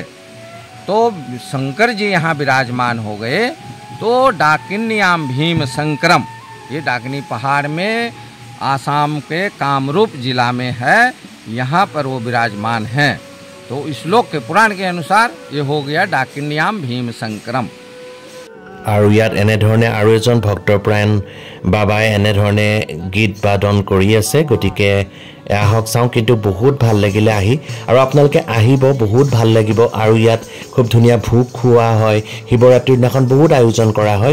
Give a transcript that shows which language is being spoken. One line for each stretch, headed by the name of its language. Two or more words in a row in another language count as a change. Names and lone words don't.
Hindi: तो शंकर जी यहाँ विराजमान हो गए, तो
Sanskrit: डाकिन्याम भीम शंकरम,
Hindi: ये डाकिनी पहाड़ में आसाम के कामरूप जिला में है। यहाँ पर वो विराजमान हैं। तो इस श्लोक के पुराण के अनुसार ये हो गया
Sanskrit: डाकिन्याम भीम शंकरम।
Assamese: আৰু ইয়াত এনেধৰণে আৰু এজন ভক্তপ্ৰাণ বাবাই এনেধৰণে গীত বাদন কৰি আছে। গতিকে আহক চাওঁ, কিন্তু বহুত ভাল লাগিলে আহি, আৰু আপোনালোকে আহিব, বহুত ভাল লাগিব। আৰু ইয়াত খুব ধুনীয়া ভোগ খোৱা হয়, শিৱৰাত্ৰিৰ দিনাখন বহুত আয়োজন কৰা হয়।